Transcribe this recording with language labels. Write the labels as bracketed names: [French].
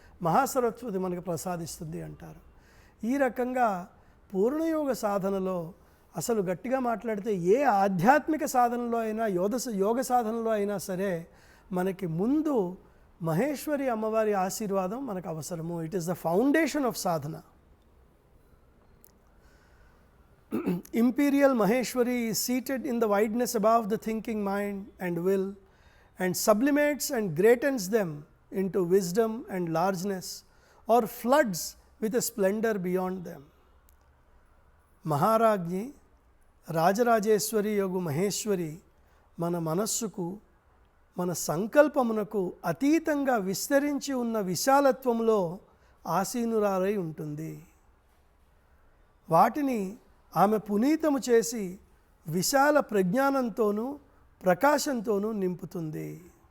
[Telugu] మహాసరస్వతి మనకు ప్రసాదిస్తుంది అంటారు. ఈ రకంగా పూర్ణయోగ సాధనలో అసలు గట్టిగా మాట్లాడితే ఏ ఆధ్యాత్మిక సాధనలో అయినా యోగ సాధనలో అయినా సరే మనకి ముందు మహేశ్వరి అమ్మవారి ఆశీర్వాదం మనకు అవసరము. [English] It is the foundation of sadhana. Imperial Maheshwari is seated in the wideness above the thinking mind and will and sublimates and greatens them into wisdom and largeness or floods with a splendor beyond them. [Telugu] మహారాజ్ఞి Rajarajeshwari యొగు Maheshwari మన మనస్సుకు మన సంకల్పమునకు అతీతంగా విస్తరించి ఉన్న విశాలత్వంలో ఆసీనురాలై ఉంటుంది. వాటిని ఆమె పునీతము చేసి విశాల ప్రజ్ఞానంతోనూ ప్రకాశంతోనూ నింపుతుంది.